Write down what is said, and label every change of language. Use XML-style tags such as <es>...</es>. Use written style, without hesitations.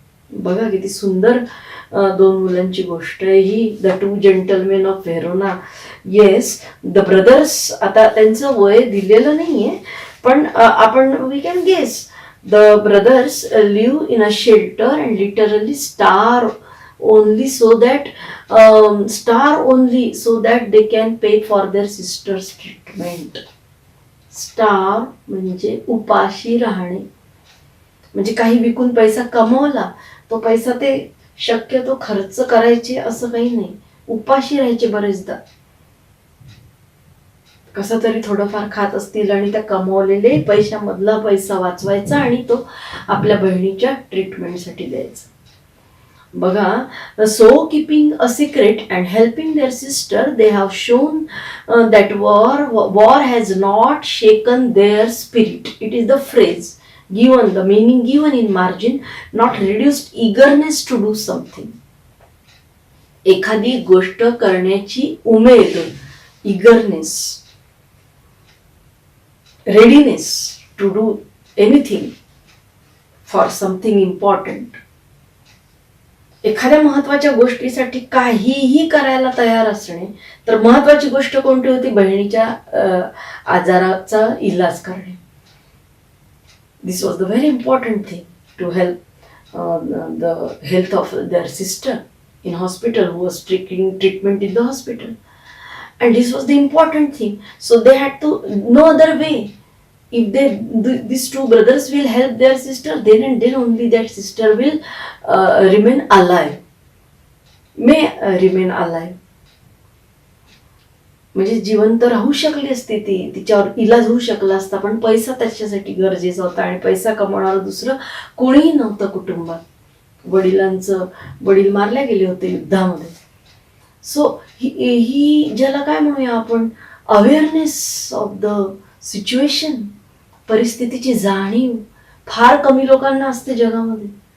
<mr>बघा किती सुंदर दोन मुलांची गोष्ट आहे ही, the two gentlemen of Verona.</mr> <en>yes, the brothers,</en> <mr>आता त्यांचं वय दिलेलं नाहीये पण आपण</mr> <en>We can guess. The brothers live in a shelter and literally star only so that star only so that they can pay for their sister's treatment.</en> <mr>Star म्हणजे उपाशी राहणे, म्हणजे काही विकून पैसा कमवला, तो पैसा ते शक्यतो खर्च करायचे असं काही नाही, उपाशी राहायचे बरेचदा. कसा तरी थोडंफार खात असतील आणि त्या कमवलेले पैशामधला पैसा वाचवायचा आणि तो आपल्या बहिणीच्या ट्रीटमेंटसाठी द्यायचा.</mr> <en>बघा, so keeping a secret and helping their sister they have shown that war has not shaken their spirit. It is the phrase given, the meaning given in margin, not reduced eagerness to do something.</en> <mr>एखादी गोष्ट करण्याची उमेद, eagerness,</mr> <en>readiness to do anything for something important.</en> <mr>एखाद्या महत्वाच्या गोष्टीसाठी काहीही करायला तयार असणे. तर महत्वाची गोष्ट कोणती होती? बहिणीच्या आजाराचा इलाज करणे.</mr> <en>This was the very important thing to help the health of their sister in hospital who was taking treatment in the hospital, and this was the important thing. So they had to, no other way. If these two brothers will help their sister, then and then only that sister will remain alive, may remain alive.</en> <mr>म्हणजे जिवंत राहू शकली असती ती, तिच्यावर इलाज होऊ शकला असता, पण पैसा त्याच्यासाठी गरजेचा होता आणि पैसा कमवणारं दुसरं कोणीही नव्हतं कुटुंबात. वडील मारले गेले होते युद्धामध्ये. सो ही ज्याला काय म्हणूया आपण,</mr> <en>awareness of the situation,</en> <mr>परिस्थितीची जाणीव फार कमी लोकांना असते जगामध्ये.</mr>